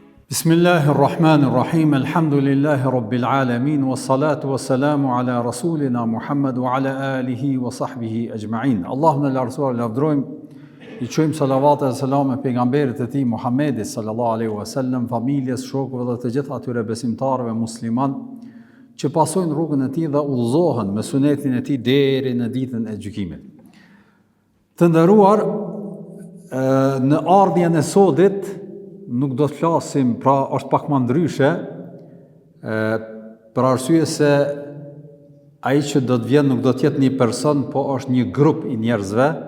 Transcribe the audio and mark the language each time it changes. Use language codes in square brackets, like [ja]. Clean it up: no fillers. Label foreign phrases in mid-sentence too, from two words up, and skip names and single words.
[ar] بسم الله الرحمن الرحيم، الحمد لله رب العالمين، والصلاة والسلام على رسولنا محمد وعلى آله وصحبه أجمعين. [sq] Allahumma la rasuar lavdrojmë, I qojmë salavat e selam e pejgamberit e tij Muhammedit [ar] صلى الله عليه وسلم, [sq] familjes, shokëve dhe të gjithë atyre besimtarëve musliman që pasojnë rrugën e tij dhe udhëzohen me sunetin e tij deri në ditën e gjykimit. Të nderuar, në ardhjen e sodit nuk do të flasim, pra është pak më ndryshe, për arsye se ai që do të vjen nuk do të jetë një person, po është një grup I njerëzve,